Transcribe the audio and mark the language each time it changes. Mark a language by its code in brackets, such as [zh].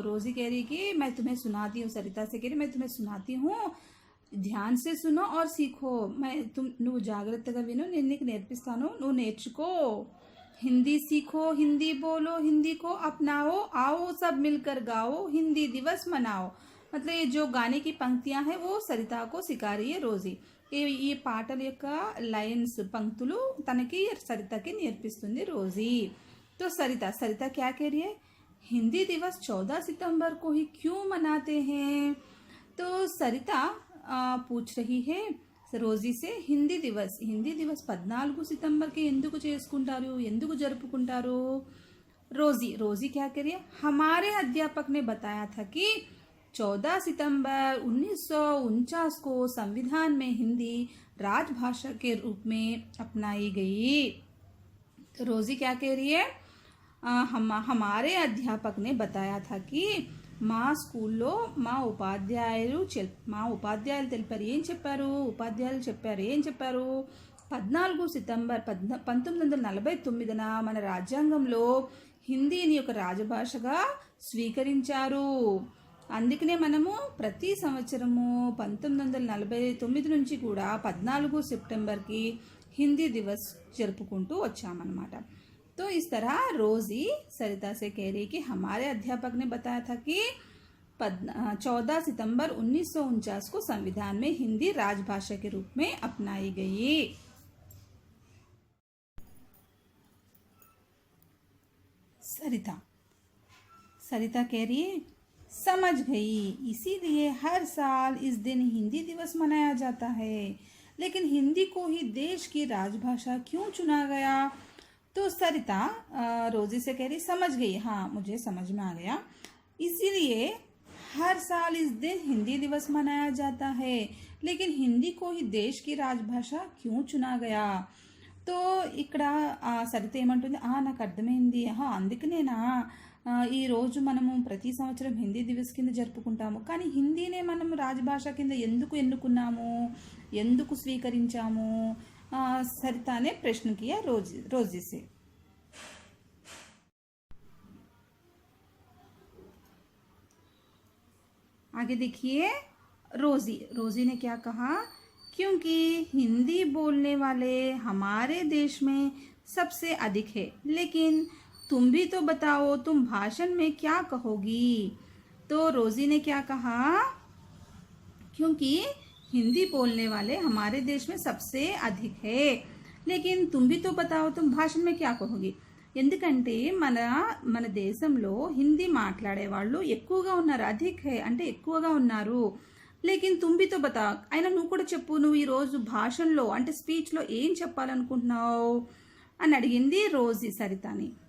[hi] रोजी कह रही कि मैं तुम्हें सुनाती हूँ, सरिता से कह रही मैं तुम्हें सुनाती हूँ, ध्यान से सुनो और सीखो, मैं [te] నువ్వు జాగ్రత్తగా విను, నేను నీకు నేర్పిస్తాను, నువ్వు నేర్చుకో, [hi] हिंदी सीखो, हिंदी बोलो, हिंदी को अपनाओ, आओ सब मिलकर गाओ, हिंदी दिवस मनाओ। मतलब ये जो गाने की पंक्तियां हैं वो सरिता को सिखा रही है रोजी। [te] ఈ పాటల యొక్క లైన్స్ పంక్తులు తనకి సరితకి నేర్పిస్తుంది రోజీ। [hi] तो सरिता सरिता क्या कह रही है, हिंदी दिवस 14 सितंबर को ही क्यों मनाते हैं? तो सरिता पूछ रही है రోజీ से, हिंदी दिवस 14 सितंबर के [te] ఎందుకు చేసుకుంటారు, ఎందుకు జరుపుకుంటారు? [hi] रोजी रोजी क्या कह रही है, हमारे अध्यापक ने बताया था कि 14 सितंबर 1949 को संविधान में हिंदी राजभाषा के रूप में अपनाई गई। तो रोजी क्या कह रही है, हमारे अध्यापक ने बताया था कि [te] మా స్కూల్లో మా ఉపాధ్యాయులు తెలిపారు, ఏం చెప్పారు, ఉపాధ్యాయులు చెప్పారు, ఏం చెప్పారు, 14 సితంబర్ 1949న మన రాజ్యాంగంలో హిందీని ఒక రాజభాషగా స్వీకరించారు, అందుకనే మనము ప్రతి సంవత్సరము 1949 నుంచి కూడా 14 सितंबरకి హిందీ దివస్ జరుపుకుంటూ వచ్చామన్నమాట। [hi] तो इस तरह रोजी सरिता से कह रही कि हमारे अध्यापक ने बताया था कि 14 सितंबर 1949 को संविधान में हिंदी राजभाषा के रूप में अपनाई गई। सरिता सरिता कह रही है, समझ गई, इसीलिए हर साल इस दिन हिंदी दिवस मनाया जाता है, लेकिन हिंदी को ही देश की राजभाषा क्यों चुना गया? तो सरिता रोजी से कह रही, समझ गई, हाँ मुझे समझ में आ गया, इसीलिए हर साल इस दिन हिंदी दिवस मनाया जाता है, लेकिन हिंदी को ही देश की राजभाषा क्यों चुना गया? [te] तो ఇక్కడ సరిత ఏమంటుంది, నాకు అర్థమైంది, అందుకనేనా ఈ రోజు మనము ప్రతి సంవత్సరం హిందీ దివస్ కింద జరుపుకుంటాము, కానీ హిందీనే మనం రాజభాష కింద ఎందుకు ఎన్నుకున్నాము, ఎందుకు స్వీకరించాము? [hi] सरिता ने प्रश्न किया रोजी से। आगे देखिए, रोजी ने क्या कहा, क्योंकि हिंदी बोलने वाले हमारे देश में सबसे अधिक है, लेकिन तुम भी तो बताओ, तुम भाषण में क्या कहोगी? तो रोजी ने क्या कहा, क्योंकि हिंदी बोलने वाले हमारे देश में सबसे अधिक है। लेकिन तुम भी तो बताओ, तुम भाषण में क्या कहोगी? [te] ఎందుకంటే మన దేశంలో హిందీ మాట్లాడే వాళ్ళు ఎక్కువగా ఉన్నారు, అధిక్ హే అంటే ఎక్కువగా ఉన్నారు. [hi] లేకిన్ తుమ్ భీ తో బతా, [te] అయినా నువ్వు కూడా చెప్పు, నువ్వు ఈ రోజు భాషణలో అంటే స్పీచ్లో ఏం చెప్పాలనుకుంటున్నావు అని అడిగింది రోజీ సరితాని.